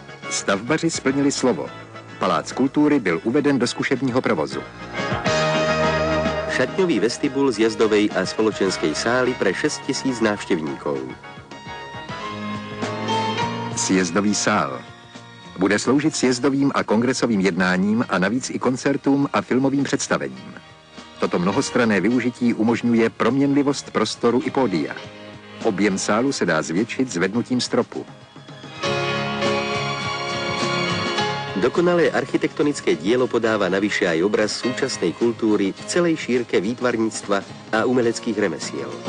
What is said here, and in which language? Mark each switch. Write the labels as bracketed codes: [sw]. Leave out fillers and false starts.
[cs] Stavbaři splnili slovo. Palác kultury byl uveden do zkušebního provozu. [sk] Šatňový vestibul zjazdovej a spoločenskej sály pre 6 000 návštevníkov. [cs] Sjezdový sál. Bude sloužit sjezdovým a kongresovým jednáním a navíc i koncertům a filmovým představením. Toto mnohostranné využití umožňuje proměnlivost prostoru i pódia. Objem sálu se dá zvětšit zvednutím stropu. [sk] Dokonalé architektonické dielo podáva navyše aj obraz súčasnej kultúry v celej šírke výtvarníctva a umeleckých remesiel.